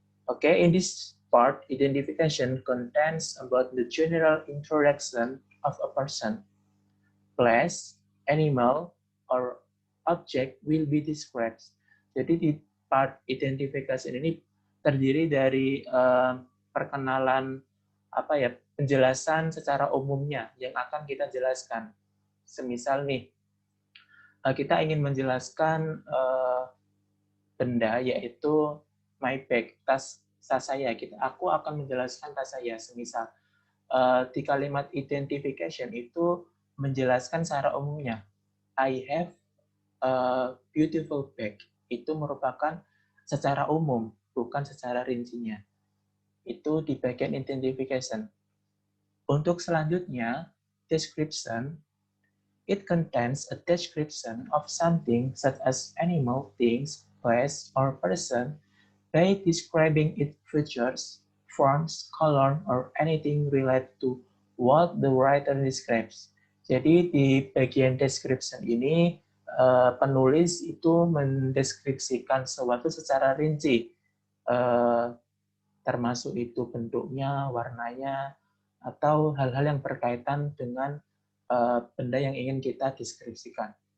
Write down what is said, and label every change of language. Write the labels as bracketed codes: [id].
[en] Okay, in this part, identification contains about the general introduction of a person. Place, animal, or object will be described. [id] Jadi di part identification ini terdiri dari perkenalan penjelasan secara umumnya yang akan kita jelaskan. Semisal nih, kita ingin menjelaskan benda yaitu [en] my bag, [id] tas saya. Aku akan menjelaskan tas saya. Semisal di kalimat identification itu menjelaskan secara umumnya. [en] I have a beautiful bag. [id] Itu merupakan secara umum, bukan secara rincinya. Itu di bagian identification. Untuk selanjutnya, description. [en] It contains a description of something such as animal, things, place, or person by describing its features, forms, color, or anything related to what the writer describes. [id] Jadi di bagian description ini penulis itu mendeskripsikan sesuatu secara rinci, termasuk itu bentuknya, warnanya, atau hal-hal yang berkaitan dengan benda yang ingin kita deskripsikan.